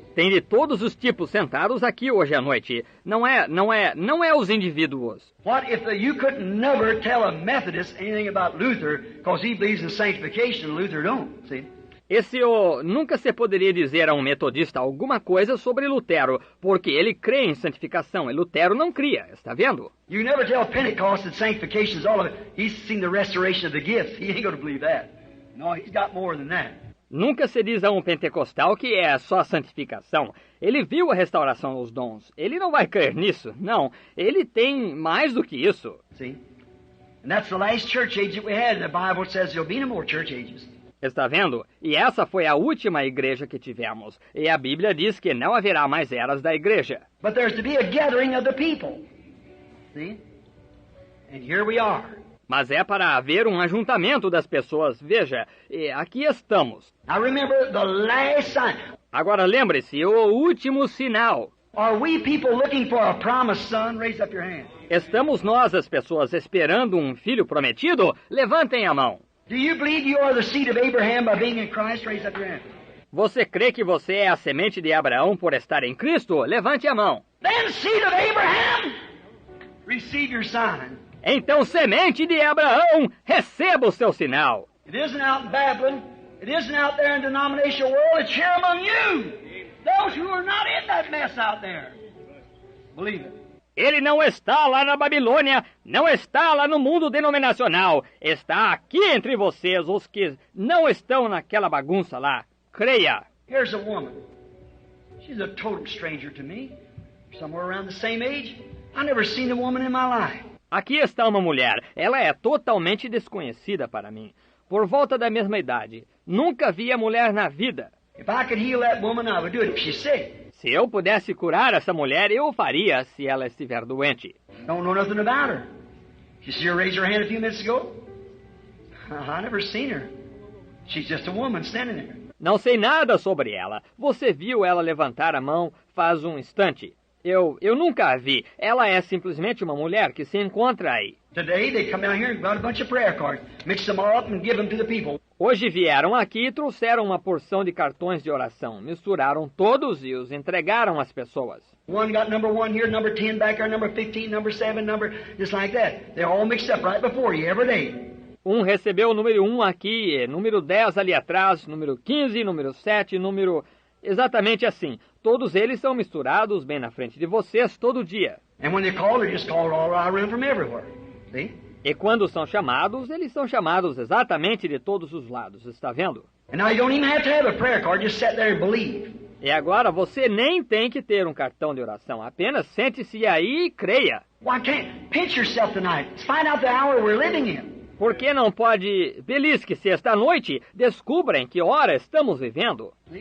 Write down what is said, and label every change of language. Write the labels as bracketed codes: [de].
[pt] Tem de todos os tipos sentados aqui hoje à noite. Não é os indivíduos. [en] What if you could never tell a Methodist anything about Luther because he believes in sanctification and Luther don't, see? [pt] Nunca se poderia dizer a um metodista alguma coisa sobre Lutero, porque ele crê em santificação e Lutero não cria, está vendo? [en] You never tell Pentecost that sanctification is all of it. He's seen the restoration of the gifts. He ain't going to believe that. No, he's got more than that. [pt] Nunca se diz a um pentecostal que é só a santificação. Ele viu a restauração dos dons. Ele não vai crer nisso. Não, ele tem mais do que isso. [en] See? And that's the last church age that we had. The Bible says there'll be no more church ages. [pt] Está vendo? E essa foi a última igreja que tivemos. E a Bíblia diz que não haverá mais eras da igreja. [en] But there's to be a gathering of the people. See? And here we are. [pt] Mas é para haver um ajuntamento das pessoas. Veja, e aqui estamos. [en] Now remember the last sign. [pt] Agora lembre-se, o último sinal. [en] Are we people looking for a promised son? Raise up your hand. [pt] Estamos nós, as pessoas, esperando um filho prometido? Levantem a mão. [en] Do you believe you are the seed of Abraham by being in Christ? Raise up your hand. [pt] Você crê que você é a semente de Abraão por estar em Cristo? Levante a mão. [en] Then seed of Abraham, receive your sign. [pt] Então, semente de Abraão, receba o seu sinal. [en] It isn't out in Babylon. It isn't out there in the denominational world. It's here among you. Those who are not in that mess out there. Believe it. [pt] Ele não está lá na Babilônia, não está lá no mundo denominacional. Está aqui entre vocês, os que não estão naquela bagunça lá. Creia. [en] Here's a woman. She's a total stranger to me. Somewhere around the same age. I've never seen a woman in my life. [pt] Aqui está uma mulher. Ela é totalmente desconhecida para mim. Por volta da mesma idade. Nunca vi a mulher na vida. [en] If I could heal that woman, I would do it if she's sick. [pt] Se eu pudesse curar essa mulher, eu o faria se ela estiver doente. [en] Don't know nothing about her. Did you see her raise her hand a few minutes ago? I never seen her. She's just a woman standing there. [pt] Não sei nada sobre ela. Você viu ela levantar a mão faz um instante. Eu nunca a vi. Ela é simplesmente uma mulher que se encontra aí. [en] Today they come down here and got a bunch of prayer cards, mix them all up and give them to the people. [pt] Hoje vieram aqui e trouxeram uma porção de cartões de oração. Misturaram todos e os entregaram às pessoas. [en] One got number 1 here, number 10 back there, number 15, number 7, number just like that. They're all mixed up right before you every day. [pt] Um recebeu o número 1 aqui, número 10 ali atrás, número 15, número 7, número... Exatamente assim. Todos eles são misturados bem na frente de vocês todo dia. [en] And when they call, they just call all around from everywhere. See? [pt] E quando são chamados, eles são chamados exatamente de todos os lados, está vendo? [en] And now you don't even have to have a prayer card, just sit there and believe. [pt] E agora você nem tem que ter um cartão de oração, apenas sente-se aí e creia. [en] Why can't pinch yourself tonight? Let's find out the hour we're living in. [pt] Por que não pode belisque-se esta noite? Descubra em que hora estamos vivendo.